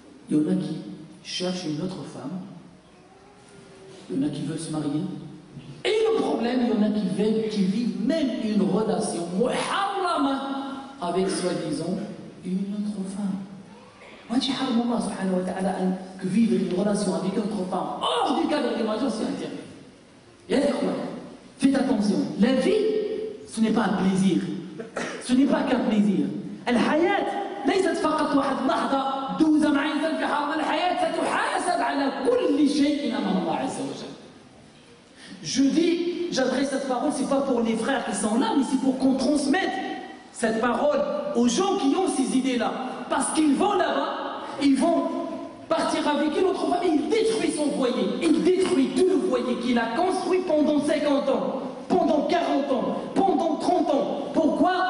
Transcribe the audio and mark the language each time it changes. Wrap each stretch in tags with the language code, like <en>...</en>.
<fr>Il y en a qui cherchent une autre femme, il y en a qui veulent se marier, et le problème, il y en a qui vivent même une relation muharrama avec soi-disant une autre femme. Allah subhanahu wa ta'ala que vivre une relation avec une autre femme hors du cadre des majeurs, c'est interdit. Et faites attention, la vie, ce n'est pas un plaisir, ce n'est pas qu'un plaisir.</fr> <ar>الحياة ليست فقط واحد لحظة دوزة مع إنسان في حرب. الحياة ستحاسب على كل شيء أمام الله عز وجل.</ar> <fr>Je dis, j'adresse cette parole, c'est pas pour les frères qui sont là, mais c'est pour qu'on transmette cette parole aux gens qui ont ces idées-là. Parce qu'ils vont là-bas, ils vont partir avec une autre femme, il détruit son foyer, il détruit tout le foyer qu'il a construit pendant 50 ans, pendant 40 ans, pendant 30 ans. Pourquoi?</fr>